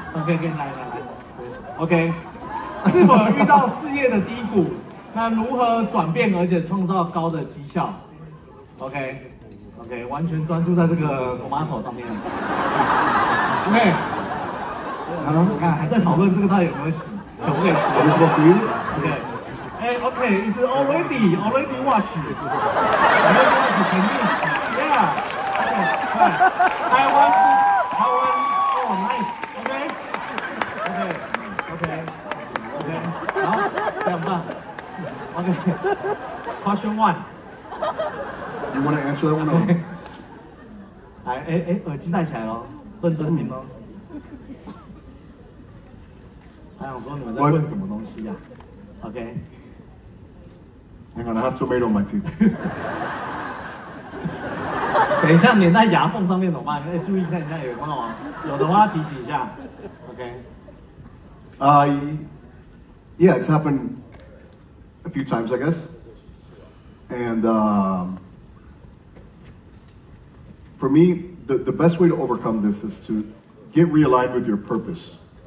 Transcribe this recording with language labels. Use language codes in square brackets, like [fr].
[zh] OK， 来，OK， 是否有遇到事业的低谷？那如何转变而且创造高的绩效 ？OK， 完全专注在这个 tomato 上面。 OK， 你看还在讨论这个到底有没有洗，可不可以吃 ？OK。 [en] Okay, it's already washed. Can you see? Yeah. Okay, Taiwan. Oh, nice. Okay. [zh] 好，这样吧。 [en] Okay. Question one. You want to answer that one? Okay. [zh] 来，耳机戴起来咯，认真听咯。他想说你们在问什么东西呀 ？OK。 [en] Hang on, I have tomato in my teeth. [zh] 等一下粘在牙缝上面怎么办？注意看一下有没有，有的话提醒一下。 OK。 [en] Yeah, it's happened a few times, I guess. And for me, the best way to overcome this is to get realigned with your purpose.